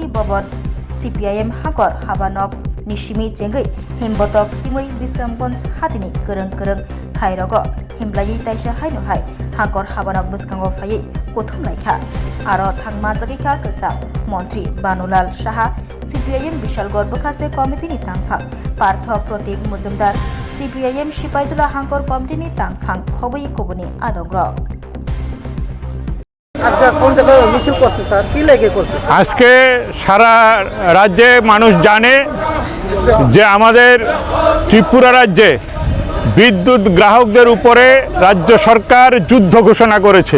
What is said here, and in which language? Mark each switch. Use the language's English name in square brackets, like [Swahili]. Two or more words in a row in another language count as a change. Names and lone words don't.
[Kok Borok] भवन CPIM हाकर हाबानक निशिमी चेंगै हिम्बतक हिमै बिश्रामगंज हातिनि गोरों थाइरग हिमलायै ताइसा हायनोहाय हाकर हाबानक बसकांगो फायै कोथुमलायखा आरो थांमा जगैखा गोसा मन्त्री बानुलाल साहा CPIM विशालगढ़ बखास्ते कमिटिनि तांफां पार्थ प्रतीक मुजुमदार CPIM सिपाइजुला हांकर कमिटिनि तांफां खबै कबुनि आदंग्र [Bangla] আজকে সারা রাজ্যে মানুষ জানে যে আমাদের ত্রিপুরা রাজ্যে বিদ্যুৎ গ্রাহকদের উপরে রাজ্য সরকার যুদ্ধ ঘোষণা করেছে।